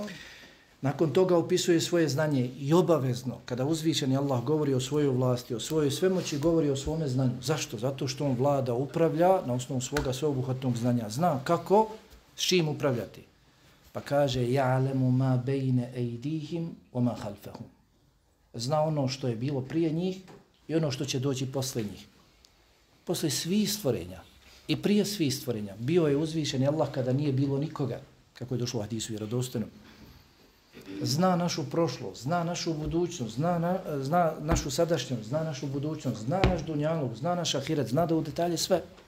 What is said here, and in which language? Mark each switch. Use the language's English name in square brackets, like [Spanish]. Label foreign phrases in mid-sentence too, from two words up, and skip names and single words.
[Bosnian] Nakon toga opisuje svoje znanje i obavezno, kada uzvišeni Allah govori o svojoj vlasti, o svojoj svemoći, govori o svome znanju. Zašto? Zato što on vlada, upravlja na osnovu svoga sveobuhvatnog znanja. Zna kako, s čim upravljati. Pa kaže, [Arabic] يعلم ما بين أيديهم وما خلفهم. [Bosnian] Zna ono što je bilo prije njih i ono što će doći posle njih. Posle svih stvorenja i prije svih stvorenja bio je uzvišeni Allah kada nije bilo nikoga, kako je došlo u hadisu vjerodostojnom. Zna našu prošlost, zna našu budućnost, zna našu sadašnjost, zna našu budućnost, zna naš dunjaluk, zna naš ahiret, zna da u detalje sve.